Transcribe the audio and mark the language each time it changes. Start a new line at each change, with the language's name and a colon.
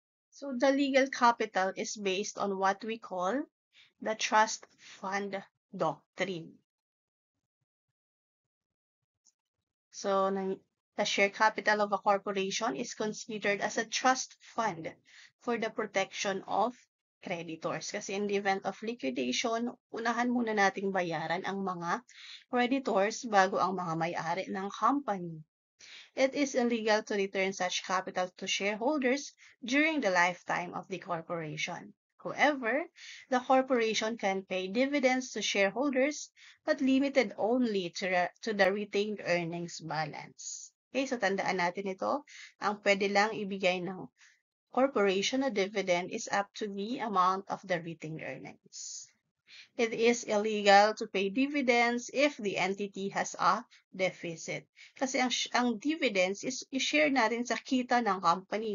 English: So the legal capital is based on what we call the trust fund doctrine. So the share capital of a corporation is considered as a trust fund for the protection of creditors.
Filipino: Kasi
English: in the event of liquidation,
Filipino: unahan muna nating bayaran ang mga creditors bago ang mga may-ari ng company.
English: It is illegal to return such capital to shareholders during the lifetime of the corporation. However, the corporation can pay dividends to shareholders but limited only to the retained earnings balance. Okay, so
Filipino: tandaan natin ito. Ang pwede lang ibigay ng
English: corporation na dividend is up to the amount of the retained earnings. It is illegal to pay dividends if the entity has a deficit.
Filipino: Kasi ang dividends is i-share natin sa kita ng company.